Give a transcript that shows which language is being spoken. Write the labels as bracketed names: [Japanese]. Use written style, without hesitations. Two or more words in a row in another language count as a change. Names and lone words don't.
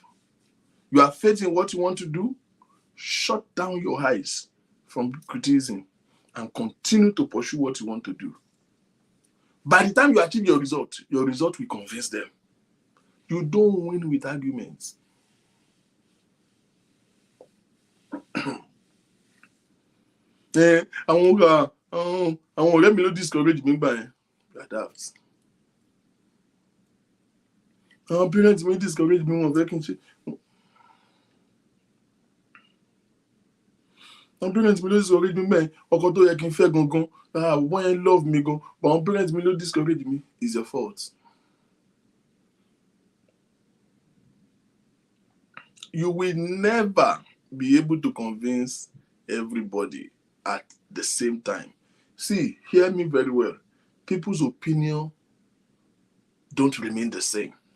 [English] You have faith in what you want to do. Shut down your eyes from criticism and continue to pursue what you want to do. By the time you achieve your result will convince them. You don't win with arguments. [Yoruba] Àwọn ọ̀rẹ́ mi ló discourage mi gbà yẹn. [English] Adapt. [Yoruba] Àwọn parents mi discourage mi wọ́n fẹ́ kí n ṣe. Àwọn parents mi ló discourage mi gbà yẹn. Ọkọ tó yẹ kí n fẹ́ gangan. Wọ́n yẹn [English] love me [Yoruba] gan. But àwọn parents mi ló [English] discourage me. It's your fault. You will never be able to convince everybody at the same time. See, hear me very well. People's opinion don't remain the same.